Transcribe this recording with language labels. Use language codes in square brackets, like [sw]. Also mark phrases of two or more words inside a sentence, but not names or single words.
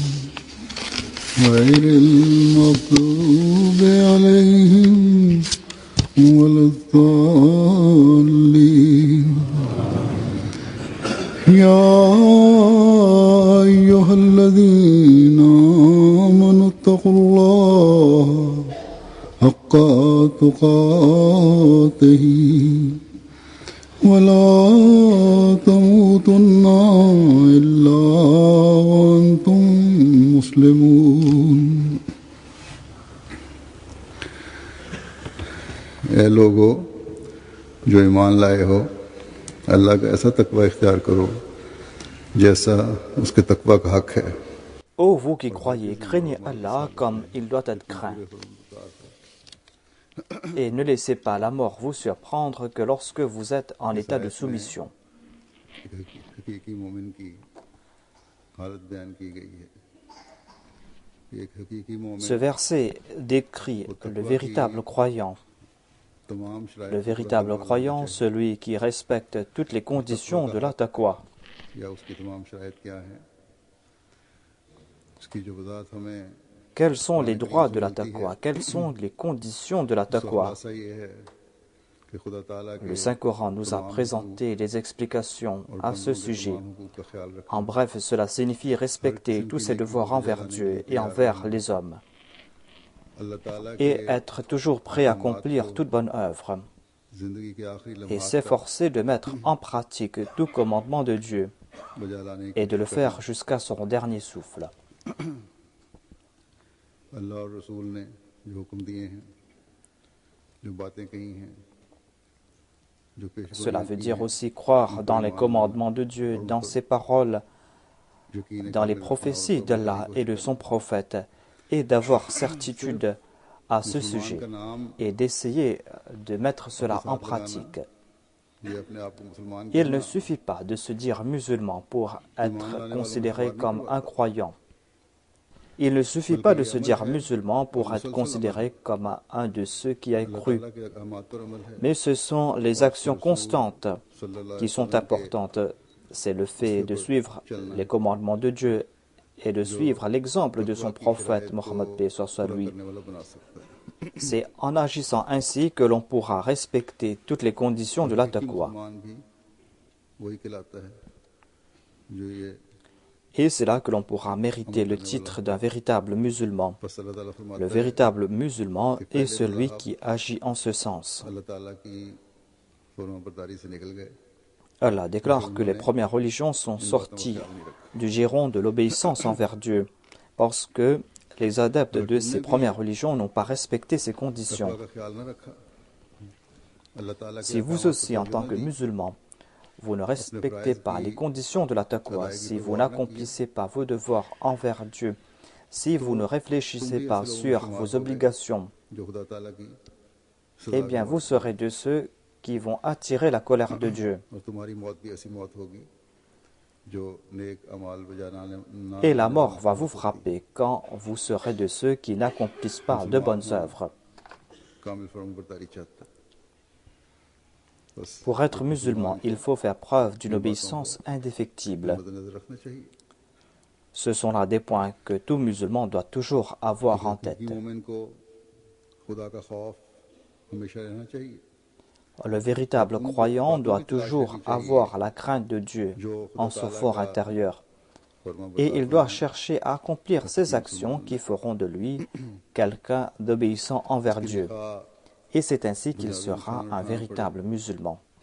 [ar] غير المغضوب عليهم ولا الضالين يا أيها الذين آمنوا اتقوا الله حق تقاته ولا تموتن إلا وأنتم مسلمون [ur] اے لوگو جو ایمان لائے ہو اللہ کا ایسا تقوی اختیار کرو جیسا اس کے تقوی کا حق ہے [fr] Ô vous qui croyez, craignez Allah comme il doit être craint. Et ne laissez pas la mort vous surprendre que lorsque vous êtes en état de soumission. [ur] حقیقی مومن کی حالت بیان کی گئی ہے ایک حقیقی مومن [fr] Ce verset décrit le véritable croyant. [ur] تمام [fr] Le véritable croyant, celui qui respecte toutes les conditions de la taqwa. [ur] یا اس کی تمام شرائط کیا ہیں اس کی جو وضاحت ہمیں [fr] Quels sont les droits de la taqwa? Quelles sont les conditions de la taqwa? [ur] خلاصہ یہ ہے کہ خدا تعالیٰ کے [fr] Le Saint-Coran nous a présenté les explications à ce sujet. [ur] حقوق کا خیال رکھنا [fr] En bref, cela signifie respecter tous ses devoirs envers Dieu et envers les hommes, [ur] اللہ تعالیٰ [fr] et [ur] کے [fr] être toujours prêt à accomplir toute bonne œuvre, [ur] زندگی کے آخری [fr] et [ur] لمحات [fr] s'efforcer de mettre en pratique tout commandement de Dieu, [ur] بجا لانے [fr] et de le faire jusqu'à son dernier souffle. [ur] اللہ اور رسول نے جو حکم دیے ہیں جو باتیں کہی ہیں جو پیش [fr] Cela veut dire aussi croire dans les commandements de Dieu, dans ses paroles, dans les prophéties d'Allah et de son prophète, et d'avoir certitude à ce sujet, et d'essayer de mettre cela en pratique. [ur] یہ اپنے آپ کو مسلمان [fr] Il ne suffit pas de se dire musulman pour être considéré comme un croyant. Il ne suffit pas de se dire musulman pour être considéré comme un de ceux qui a cru. [ur] اللہ کے احکامات پر عمل ہے [fr] Mais ce sont les actions constantes [ar] صلی اللہ [fr] qui sont importantes. C'est le fait de suivre les commandements de Dieu et de suivre l'exemple de son prophète Mohammed paix soit sur lui. [ur] کرنے والا بنا سکتا ہے [fr] C'est en agissant ainsi que l'on pourra respecter toutes les conditions de la taqwa. [ur] مسلمان بھی وہی کہلاتا ہے جو یہ [fr] Et c'est là que l'on pourra mériter le titre d'un véritable musulman. [ur] بس اللہ تعالیٰ فرماتا [fr] Le [ur] ہے [fr] véritable musulman est celui qui agit en ce sens. [ur] اللہ تعالیٰ کی فرما برداری سے نکل گئے [fr] Allah déclare que les premières religions sont sorties du giron de l'obéissance envers Dieu, parce que les adeptes de ces premières religions n'ont pas respecté ces conditions. [ur] تقویٰ کا خیال نہ رکھا اللہ تعالیٰ کے [fr] Si vous aussi, en tant que musulmans, vous ne respectez pas les conditions de la taqwa, si vous n'accomplissez pas vos devoirs envers Dieu, si vous ne réfléchissez pas sur vos obligations, [ur] جو خدا تعالیٰ کی [fr] eh bien vous serez de ceux qui vont attirer la colère de Dieu. [ur] اور تمہاری موت بھی ایسی موت ہوگی جو نیک اعمال بجا نہ [fr] Et la mort va vous frapper quand vous serez de ceux qui n'accomplissent pas de bonnes œuvres. [ur] کامل فرما برداری چاہتا ہے بس [fr] Pour être musulman, il faut faire preuve d'une obéissance indéfectible. [ur] مد نظر رکھنا چاہیے [fr] Ce sont là des points que tout musulman doit toujours avoir en tête. [ur] مومن کو خدا کا خوف ہمیشہ رہنا چاہیے [fr] Le véritable croyant doit toujours avoir la crainte de Dieu en son fort intérieur et il doit chercher à accomplir ces actions qui feront de lui quelqu'un d'obéissant envers Dieu. Et c'est ainsi qu'il sera un véritable musulman.